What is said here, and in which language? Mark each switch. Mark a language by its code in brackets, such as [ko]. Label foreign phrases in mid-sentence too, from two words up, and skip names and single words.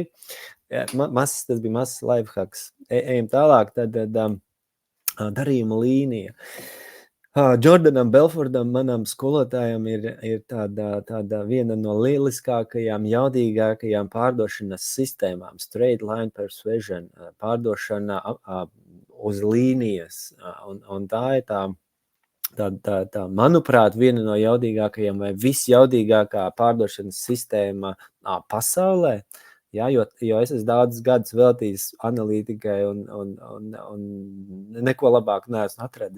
[lv] Ja, tas bija mazs lifehacks. Ejam tālāk, tad darījuma līnija. Jordanam Belfordam, manam skolotājam, ir tāda viena no lieliskākajām, jaudīgākajām pārdošanas sistēmām, [en] straight line persuasion, [lv] pārdošana uz līnijas, un tā ir tā, manuprāt, viena no jaudīgākajām vai visjaudīgākā pārdošanas sistēma pasaulē. Ja, jo es esmu daudz gadus veltījis analītikai un neko labāk neesmu atradis.